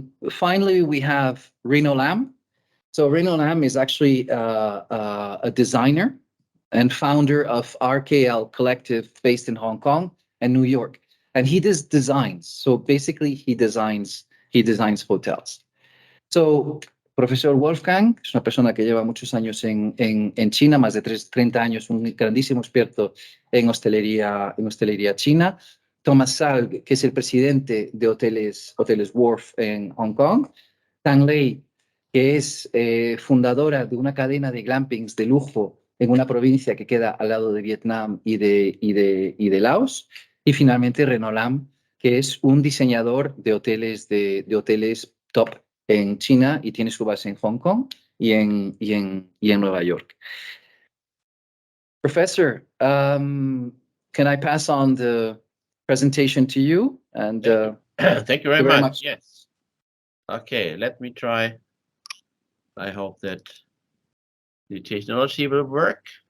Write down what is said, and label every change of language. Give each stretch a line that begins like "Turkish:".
English: Finally, we have Reno Lam. So Reno Lam is actually a designer and founder of RKL Collective, based in Hong Kong and New York, and he does designs. So basically, he designs hotels.
Spanish: So Profesor Wolfgang es una persona que lleva muchos años en China, más de 30 años, un grandísimo experto en hostelería china. Thomas Salg, que es el presidente de hoteles Wharf en Hong Kong. Tang Lei, que es fundadora de una cadena de glampings de lujo en una provincia que queda al lado de Vietnam y de Laos. Y finalmente Reno Lam, que es un diseñador de hoteles top en China y tiene su base en Hong Kong y en Nueva York.
English: Professor, can I pass on the presentation to you? And thank you very much. Yes. Okay, let me try. I hope that the technology will work.